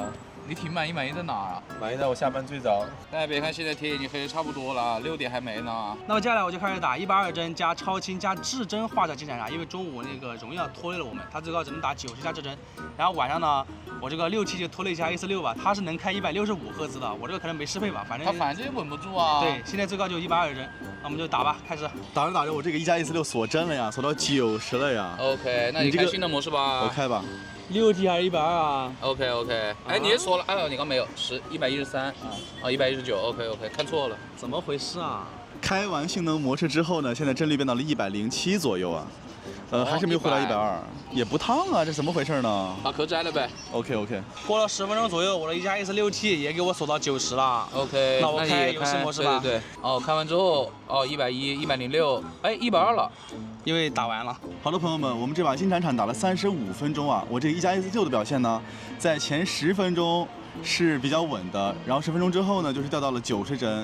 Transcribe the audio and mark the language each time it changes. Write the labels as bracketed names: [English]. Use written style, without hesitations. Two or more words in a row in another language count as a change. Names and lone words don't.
[Chinese] 你挺滿意在哪啊？滿意在我下班最早。大家別看現在天已經黑得差不多了，6點還沒呢。那麼接下來我就開始打120幀加超清加至臻畫質金鏟戰，因為中午那個榮耀拖累了我們，它最高只能打90加至臻。然後晚上呢，我這個6T就拖累一下 A46 吧，它是能開165赫茲的，我這個可能沒適配吧，反正也穩不住啊。對，現在最高就120幀，那我們就打吧，開始。打着打着，我這個1+A46鎖幀了呀，鎖到90了呀。 OK， 那你開新的模式吧。我開吧。 6T 還是120啊？OK， 哎，你也說了，哎呦，你剛沒有113啊，119 ，OK， 看錯了，怎麼回事啊？開完性能模式之後呢，現在幀率變到了107左右啊，還是沒有回到120，也不燙啊，這怎麼回事呢？把殼摘了唄。 OK。過了10分鐘左右，我的1+S6T 也給我鎖到90了。 OK，那我開遊戲模式吧。對。哦，開完之後，哦，110、106，哎，120了。因為打完了。好的朋友們，我們這把金鏟戰打了35分鐘啊，我這個1+S6的表現呢，在前10分鐘是比較穩的，然後10分鐘之後呢，就是掉到了90幀。